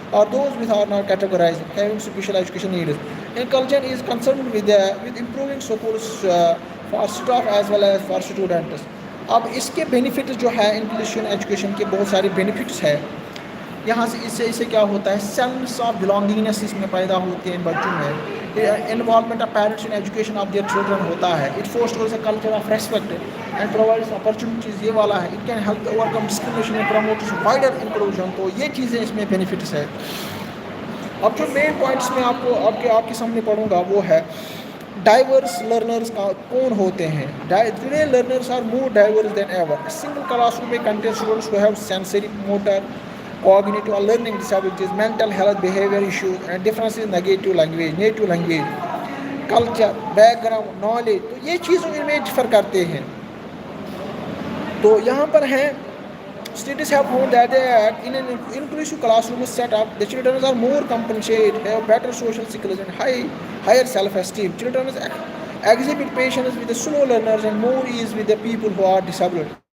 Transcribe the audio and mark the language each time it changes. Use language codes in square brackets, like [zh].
[en] or those with are not categorized having special education needs. Inclusion is concerned with improving schools for staff as well as for students. [hi] अब इसके benefits जो है inclusive education के बहुत सारे benefits है। यहाँ से इससे क्या होता है, सेंस ऑफ बिलोंगिंगनेस इसमें पैदा होती है इन बच्चों में। [en] involvement of parents in education of their children [hi] होता है। [en] it fosters a culture of respect and provides opportunities, [hi] ये वाला है। [en] It can help overcome discrimination and promote wider inclusion. [hi] तो ये चीज़ें इसमें बेनिफिट्स है। अब जो मेन पॉइंट्स में आपके सामने पढ़ूंगा वो है डाइवर्स लर्नर्स कौन होते हैं। [en] Today learners are more diverse than ever. Single classroom में contain students who have sensory, motor, cognitive or learning disabilities, mental health, behavior issues and differences in native language, culture, background, knowledge। [hi] तो ये चीज़ों में differ करते हैं। तो यहाँ पर है [en] studies have found that in an inclusive classroom setup, the children are more compensated, have better social skills and higher self-esteem. Children exhibit patience with the slow learners and more ease with the people who are disabled.